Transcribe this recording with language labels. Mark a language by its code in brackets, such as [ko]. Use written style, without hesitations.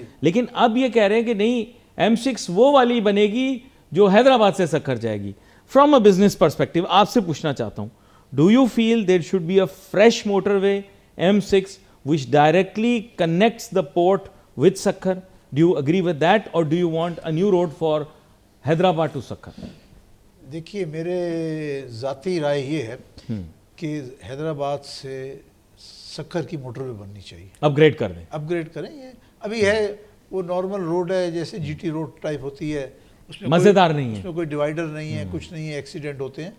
[ur] لیکن اب یہ کہہ رہے ہیں کہ نہیں, M6 وہ والی بنے گی جو حیدرآباد سے سکھر جائے گی. [en] from a business perspective [ur] آپ سے پوچھنا چاہتا ہوں, [en] Do you feel there should be a fresh motorway M6 which directly connects the port with Sakkar? Do you agree with that or do you want a new road for Hyderabad to Sakkar? [ur] دیکھیے میرے ذاتی رائے یہ ہے کہ حیدرآباد سے سکھر کی motor وے بننی چاہیے. اپ grade کر دیں. اپ گریڈ کریں. یہ ابھی ہے وہ نارمل روڈ ہے جیسے جی ٹی روڈ ٹائپ ہوتی ہے. اس میں مزیدار نہیں ہے, اس میں کوئی ڈیوائیڈر نہیں ہے, کچھ نہیں ہے, ایکسیڈنٹ ہوتے ہیں